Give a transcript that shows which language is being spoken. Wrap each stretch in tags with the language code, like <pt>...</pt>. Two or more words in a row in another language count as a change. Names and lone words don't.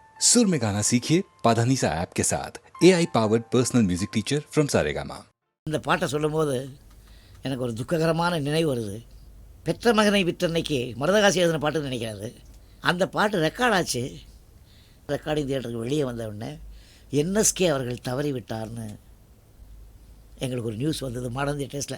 <hi>सुर में गाना सीखिए पाधानीसा ऐप के साथ</hi> <en>AI powered personal music teacher from Saregama.</en> <ta>இந்த பாட்டை சொல்லும்போது எனக்கு ஒரு துக்ககரமான நினைவு வருது. பெற்ற மகனை விற்றன்னைக்கு மருதகாசி எழுதின பாட்டுன்னு நினைக்கிறாரு. அந்த பாட்டு ரெக்கார்ட் ஆச்சு.</ta> <en>recording theatre</en> <ta>வெளியே வந்த உடனே என்எஸ்கே அவர்கள் தவறி விட்டார்னு எங்களுக்கு ஒரு நியூஸ் வந்தது மாடர்ன் தியேட்டர்ஸில்.</ta>